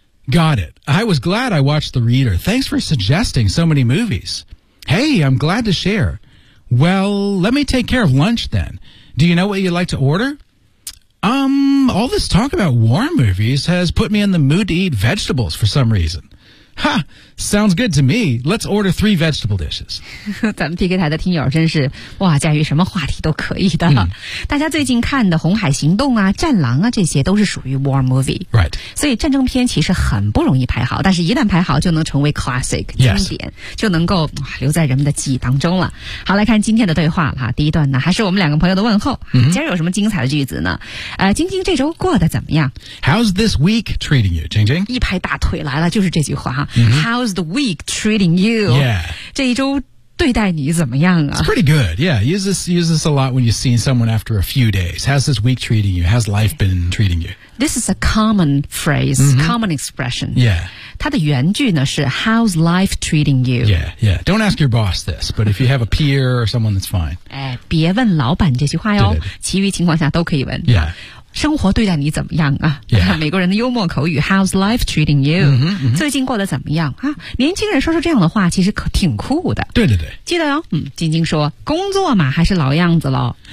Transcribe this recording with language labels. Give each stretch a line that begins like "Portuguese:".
English: Got it. I was glad I watched The Reader. Thanks for suggesting so many movies. Hey, I'm glad to share. Well, let me take care of lunch then. Do you know what you'd like to order? All this talk about war movies has put me in the mood to eat vegetables for some reason. Ha! Sounds good to me. Let's order 3 vegetable dishes.
Chinese: 咱们 PK 台的听友真是哇，驾驭什么话题都可以的。嗯、大家最近看的《红海行动》啊、《战狼》啊，这些都是属于 war movie。
English: Right.
Chinese: 所以战争片其实很不容易排好，但是一旦排好，就能成为 classic 经典，
English: yes.
Chinese: 就能够留在人们的记忆当中了。好，来看今天的对话了哈。第一段呢，还是我们两个朋友的问候。嗯、今儿有什么精彩的句子呢？晶晶这周过得怎么样
English: ？How's this week treating you, 晶晶？
Chinese: 一拍大腿来了，就是这句话哈。 Mm-hmm.
English: How's the week treating you? Yeah.
Chinese: 这一周对待你怎么样啊?
English: It's pretty good. Yeah. Use this a lot when you've seen someone after a few days. How's this week treating you? How's life been treating you? This is a common phrase,、 mm-hmm. common expression. Yeah.
Chinese: 它的原句呢是
English: How's life treating you? Yeah, yeah. Don't ask your boss this, but if you have a peer or someone, that's fine.
Chinese: 哎，别问老板这句话哟，其余情况下都可以问。
English: Yeah.
Chinese: 生活对待你怎么样啊、
English: yeah.
Chinese: 美国人的幽默口语
English: How's life treating you? Mm-hmm, mm-hmm.
Chinese: 最近过得怎么样啊？年轻人说出这样的话其实可挺酷的对对对记得哟、哦、嗯，晶晶说工作嘛还是老样子咯